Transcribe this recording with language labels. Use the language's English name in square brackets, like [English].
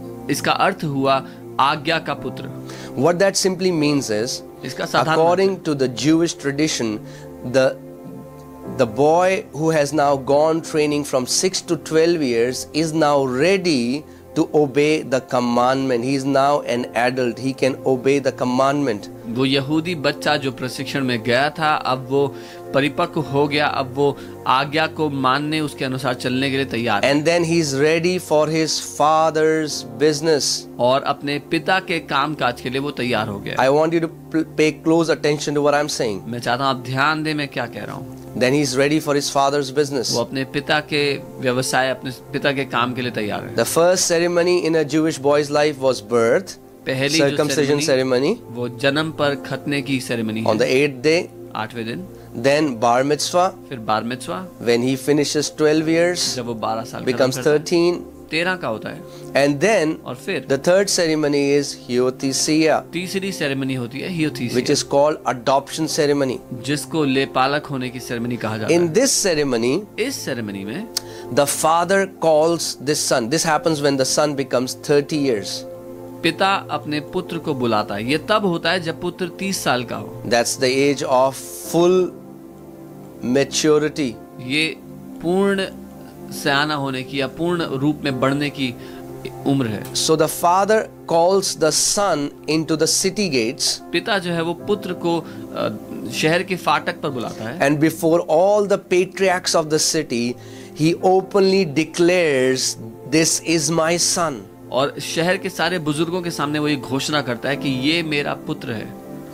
[Hindi] इसका अर्थ हुआ आज्ञा का पुत्र। [English] What that simply means is, [Hindi] इसका साधारण [English] according to the Jewish tradition, the boy who has now gone training from 6 to 12 years is now ready to obey the commandment. He is now an adult. He can obey the commandment. [Hindi] वो यहूदी बच्चा जो प्रशिक्षण में गया था अब वो परिपक्व हो गया, अब वो आज्ञा को मानने उसके अनुसार चलने के लिए तैयार है। [English] And then he is ready for his father's business. [Hindi] और अपने पिता के काम काज के लिए वो तैयार हो गया। [English] I want you to pay close attention to what I'm saying. [Hindi] मैं चाहता हूँ आप ध्यान दें मैं क्या कह रहा हूँ। [English] Then he is ready for his father's business. [Hindi] वो अपने पिता के व्यवसाय, अपने पिता के काम के लिए तैयार है। [English] The first ceremony in a Jewish boy's life was birth, [Hindi] पहली [English] circumcision ceremony, [Hindi] वो जन्म पर खतने की सेरेमनी [English] on the [Hindi] है [English] 8th day. [Hindi] 8वें दिन। [English] Then bar mitzvah, [Hindi] फिर बार मिtzvah [English] when he finishes 12 years, [Hindi] जब वो 12 साल [English] becomes 13. [Hindi] 13 का होता है। [English] And then [Hindi] और फिर [English] the third ceremony is Hiothesia, [Hindi] तीसरी सेरेमनी होती है हियोथीसिया, [English] which is called adoption ceremony. [Hindi] जिसको लेपालक होने की सेरेमनी कहा जाता [English] In this ceremony, [Hindi] है। इस सेरेमनी में [English] the father calls this son. This happens when the son becomes 30 years. [Hindi] पिता अपने पुत्र को बुलाता है। ये तब होता है जब पुत्र 30 साल का हो। [English] That's the age of full maturity. [Hindi] ये पूर्ण सयाना होने की या पूर्ण रूप में बढ़ने की उम्र है। [English] So the father calls the son into the city gates, [Hindi] पिता जो है वो पुत्र को शहर के फाटक पर बुलाता है [English] and before all the patriarchs of the city, he openly declares, "This is my son." [Hindi] और शहर के सारे बुजुर्गों के सामने वो ये घोषणा करता है कि ये मेरा पुत्र है।